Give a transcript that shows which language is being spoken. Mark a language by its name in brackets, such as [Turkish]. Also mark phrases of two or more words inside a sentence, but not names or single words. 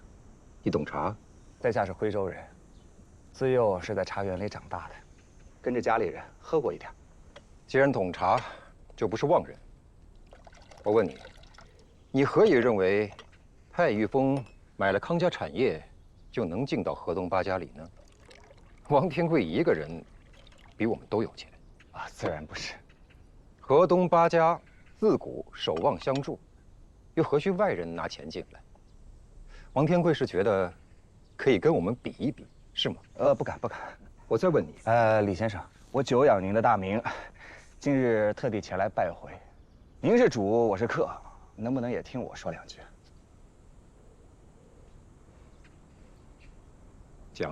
[Chinese] 你懂茶？在下是徽州人，自幼是在茶园里长大的，跟着家里人喝过一点。既然懂茶，就不是妄人。我问你，你何以認為太玉峰買了康家產業，就能進到河東八家裡呢？王天貴一個人，比我們都有錢。啊，自然不是。河東八家自古守望相助。又何須外人拿錢進來？王天貴是覺得可以跟我們比一比，是嗎？不敢不敢。我再問你，李先生，我久仰您的大名，今日特地前來拜會。您是主，我是客，能不能也聽我說兩句？講。